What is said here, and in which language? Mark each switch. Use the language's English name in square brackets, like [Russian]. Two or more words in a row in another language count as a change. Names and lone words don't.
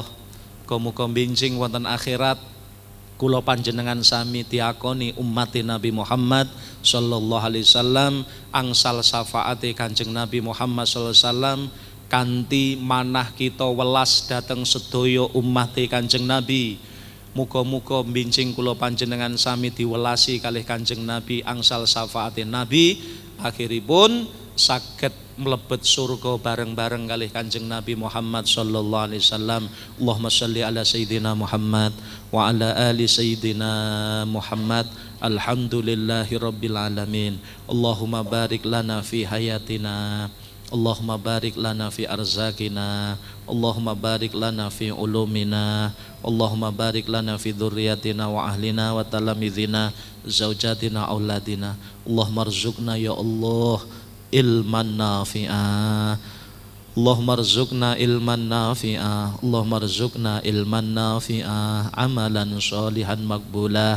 [Javanese] Muga-muga benjing wonten akhirat kula panjenengan sami diakoni umat Nabi Muhammad [Arabic] صلى الله عليه وسلم [Javanese] angsal syafaate Kanjeng Nabi Muhammad [Arabic] صلى الله عليه وسلم [Javanese] kanthi manah kita welas dateng sedaya umat Kanjeng Nabi. Muga-muga benjing kula panjenengan sami diwelasi kalih Kanjeng Nabi angsal syafaate Nabi, akhiripun saged mlebet surga bareng-bareng kalih Kanjeng Nabi Muhammad [Arabic] صلى الله عليه وسلم. اللهم صل على سيدنا محمد وعلى آل سيدنا محمد. الحمد لله رب العالمين. اللهم بارك لنا في حياتنا اللهم بارك لنا في أرزاقنا اللهم بارك لنا في علومنا اللهم بارك لنا في ذريتنا وأهلنا وتلاميذنا زوجاتنا أولادنا. اللهم ارزقنا يا الله علما نافعا اللهم ارزقنا علما نافعا اللهم ارزقنا علما نافعا عملا صالحا مقبولا.